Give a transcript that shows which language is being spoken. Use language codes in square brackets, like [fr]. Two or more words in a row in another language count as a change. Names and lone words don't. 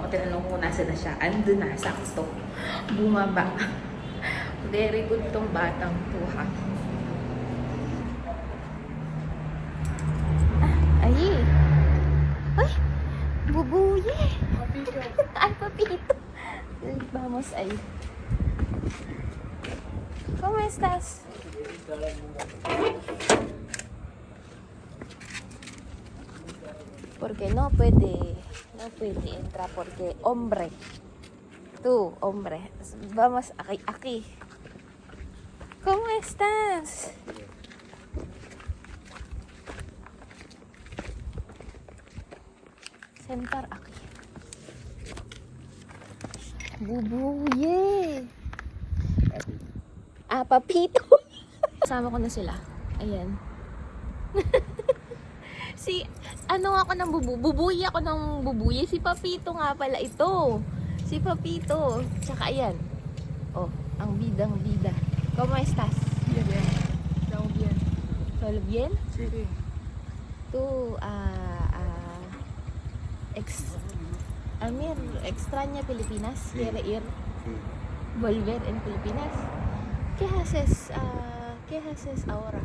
[tl] Tinanong ko nasa na siya. Andun na, sakto. Bumaba. Very good tong batang to, ha? Ay! Ay! Bubuye! Ay, papito! [es] Vamos, ay. ¿Cómo estás? Porque no puede entrar porque hombre. Tú, hombre. Vamos aquí. ¿Cómo estás? Sentar aquí. Bubuye. Papito. [tl] Kasama ko na sila. Ayan. Ako ng bubuye ako ng bubuye. Si Papito nga pala ito. Si Papito. Tsaka ayan. Oh, ang bidang-bida. [es] ¿Cómo estás? Bien. Estamos bien. ¿Todo bien? Sí. Tú, Amir, extraña Pilipinas? Sí. ¿Quiere ir? Sí, ¿Volver en Filipinas? ¿Qué haces ahora?